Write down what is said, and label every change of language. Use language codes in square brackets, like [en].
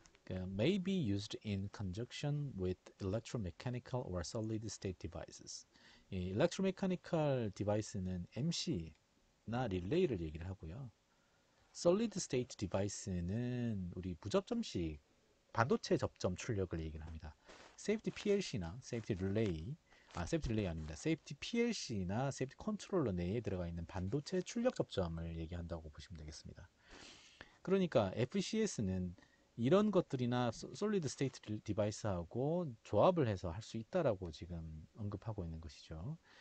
[en] may be used in conjunction with electromechanical or solid state devices. [ko] 이 electromechanical device는 MC나 릴레이를 얘기를 하고요. solid state device는 우리 무접점식 반도체 접점 출력을 얘기를 합니다. safety PLC나 safety relay, safety relay 아닙니다. safety PLC나 safety controller 내에 들어가 있는 반도체 출력 접점을 얘기한다고 보시면 되겠습니다. 그러니까 FCS는 이런 것들이나 솔리드 스테이트 디바이스하고 조합을 해서 할 수 있다라고 지금 언급하고 있는 것이죠.